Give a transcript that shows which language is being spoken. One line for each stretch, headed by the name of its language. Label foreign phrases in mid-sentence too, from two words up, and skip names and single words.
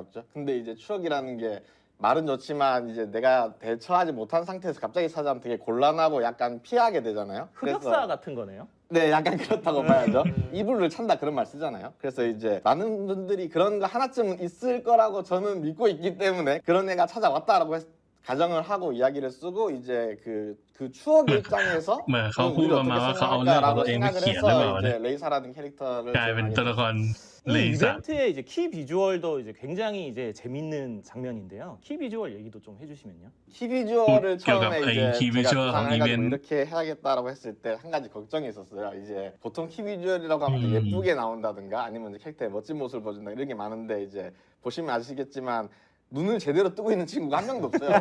Korean: 근데 이제 추억이라는 게 말은 좋지만 이제 내가 대처하지 못한 상태에서 갑자기 찾아오면 되게 곤란하고 약간 피하게 되잖아요. 흑역사 같은 거네요. 네, 약간 그렇다고 봐야죠. 이불을 찬다 그런 말 쓰잖아요. 그래서 이제 많은 분들이 그런 거 하나쯤은 있을 거라고 저는 믿고 있기 때문에 그런 애가 찾아왔다라고 가정을 하고 이야기를 쓰고 이제 그 추억의 입장에서
Thai: เหมือนเขาพูดประมาณว่าเขาเอาเรื่องของตัวเองมาเขียนหรือเปล่าเนี่ย
Korean: 이제 레이사라는 캐릭터를
Thai: กลายเป็นตัวละครเล
Korean: 이
Thai: ซ่า
Korean: 이벤트의 이제 키 비주얼도 이제 굉장히 이제 재밌는 장면인데요. 키 비주얼 얘기도 좀 해주시면요. 키비주얼을 처음에 이 이제 키비주얼 제가 구상해가지고 이벤트. 이렇게 해야겠다라고 했을 때 한 가지 걱정이 있었어요. 이제 보통 키비주얼이라고 하면 예쁘게 나온다든가 아니면 이제 캐릭터의 멋진 모습을 보여준다 이런 게 많은데 이제 보시면 아시겠지만 눈을 제대로 뜨고 있는 친구가 한 명도 없어요.